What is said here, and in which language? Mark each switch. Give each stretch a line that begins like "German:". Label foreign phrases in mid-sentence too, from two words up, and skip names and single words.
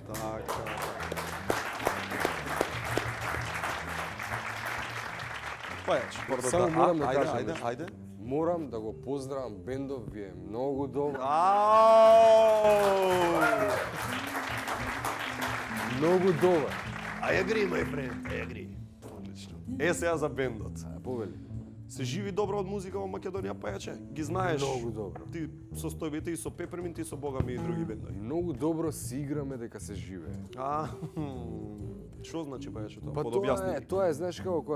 Macedonian: Така. Пајач, Само морам да кажам ајде, нешто. ајде. Морам да го поздравам бендов, вие многу добро. Многу добар.
English: I agree, my friend, I agree.
Macedonian: Одлично. Сега за бендот. Повели. Се живи добро од музика во Македонија, пајаче? Ги знаеш? Многу добро. Ти состојбите и со Пеперминт и со Богами и други бендови. Многу добро си играме дека се живее. Што значи пајаче тоа? Па тоа е, знаеш како кога